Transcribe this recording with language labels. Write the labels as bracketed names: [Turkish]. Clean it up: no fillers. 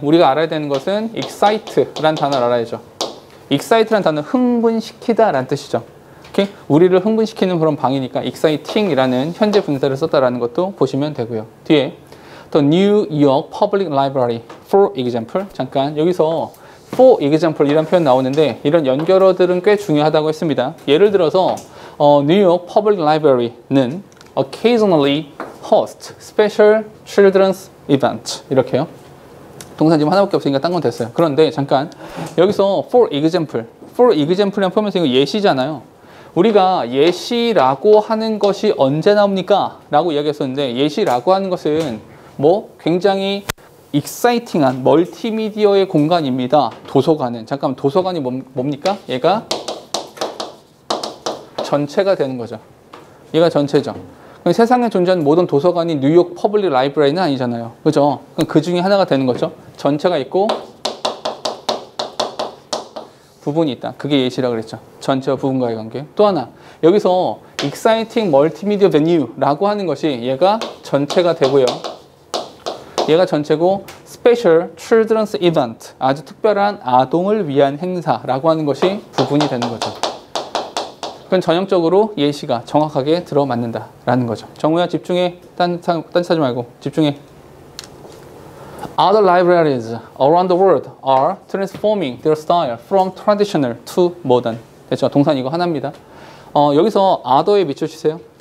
[Korean] 우리가 알아야 되는 것은 excite라는 단어를 알아야죠. excite라는 단어는 흥분시키다 라는 뜻이죠. 오케이? 우리를 흥분시키는 그런 방이니까 exciting이라는 현재 분사를 썼다라는 것도 보시면 되고요. 뒤에 The New York Public Library for example 잠깐 여기서 for example 이런 표현 나오는데 이런 연결어들은 꽤 중요하다고 했습니다. 예를 들어서 [English] New York Public Library는 occasionally host special children's event [Korean] 이렇게요. 동사 지금 하나밖에 없으니까 딴 건 됐어요. 그런데 잠깐 여기서 for example이란 표현에서 이거 예시잖아요. 우리가 예시라고 하는 것이 언제 나옵니까? 라고 이야기했었는데 예시라고 하는 것은 뭐 굉장히 익사이팅한 멀티미디어의 공간입니다. 도서관은 잠깐만 도서관이 뭡니까? 얘가 전체가 되는 거죠. 얘가 전체죠. 세상에 존재하는 모든 도서관이 뉴욕 퍼블릭 라이브러리는 아니잖아요. 그죠? 그 중에 하나가 되는 거죠. 전체가 있고 부분이 있다. 그게 예시라고 그랬죠. 전체와 부분과의 관계. 또 하나 여기서 [English] exciting multimedia venue [Korean] 라고 하는 것이 얘가 전체가 되고요. 얘가 전체고 [English] special children's event [Korean] 아주 특별한 아동을 위한 행사라고 하는 것이 부분이 되는 거죠. 그건 전형적으로 예시가 정확하게 들어맞는다라는 거죠. 정우야 집중해. 딴짓하지 말고 집중해. [English] Other libraries around the world are transforming their style from traditional to modern. [Korean] 됐죠? 동사는 이거 하나입니다. 여기서 other에 밑줄치세요.